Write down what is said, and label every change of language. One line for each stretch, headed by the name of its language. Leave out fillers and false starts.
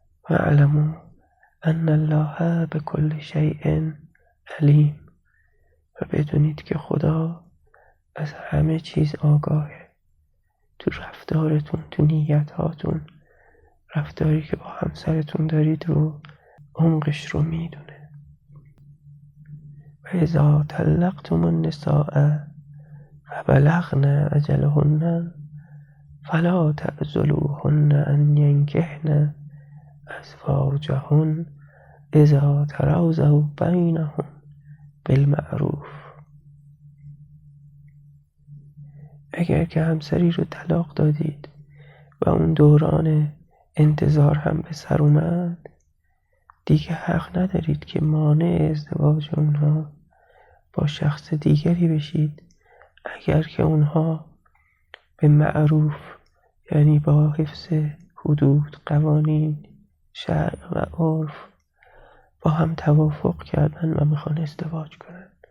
Arabic: و اعلموا ان الله بكل شیء علیم.
Persian: و بدونید که خدا از همه چیز آگاهه. تو رفتارتون، تو نیتاتون، رفتاری که با همسرتون دارید رو، عمقش رو میدونه.
Arabic: و اذا طلقتم النساء فبلغن اجلهن فلا تعضلوهن ان ينكحن ازواجهن اذا تراضوا بینهم بالمعروف.
Persian: اگر که همسری رو طلاق دادید و اون دوران انتظار هم به سر اومد، دیگه حق ندارید که مانع ازدواج اونها با شخص دیگری بشید، اگر که اونها به معروف، یعنی با حفظ حدود، قوانین، شرع و عرف با هم توافق کردن و میخوان ازدواج کنن.